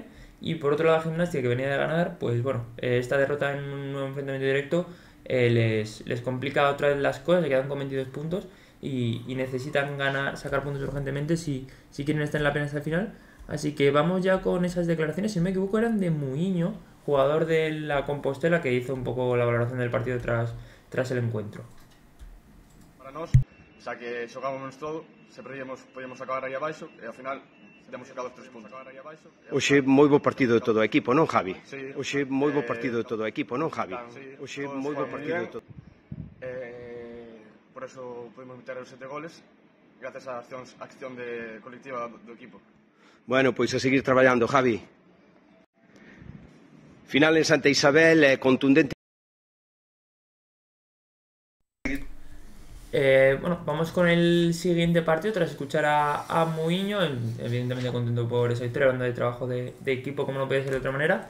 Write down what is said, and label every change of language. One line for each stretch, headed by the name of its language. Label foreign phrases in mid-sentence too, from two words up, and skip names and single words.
Spanish: Y por otro lado, la Gimnástica, que venía de ganar, pues bueno, esta derrota en un nuevo enfrentamiento directo les complica otra vez las cosas, se quedan con 22 puntos y necesitan sacar puntos urgentemente si quieren estar en la pelea hasta el final. Así que vamos ya con esas declaraciones. Si no me equivoco, eran de Muiño, jugador de la Compostela, que hizo un poco la valoración del partido tras el encuentro.
Galician: Para nós, xa que xogábamos todo, se podíamos acabar aí abaixo e ao final temos sacado os 3 puntos. Hoxe moi bo partido de todo o equipo, non, Javi? Sí. Hoxe moi bo partido de todo o equipo, non, Javi? Sí, Hoxe moi bo partido de todo.
Spanish: Por eso pudimos meter
Galician: os 7 goles gracias á acción colectiva do equipo. Bueno, pois a seguir traballando, Javi.
Spanish: Final en Santa Isabel, contundente. Bueno, vamos con el siguiente partido tras escuchar a Muiño, evidentemente contento por esa victoria, hablando de trabajo de equipo como no puede ser de otra manera.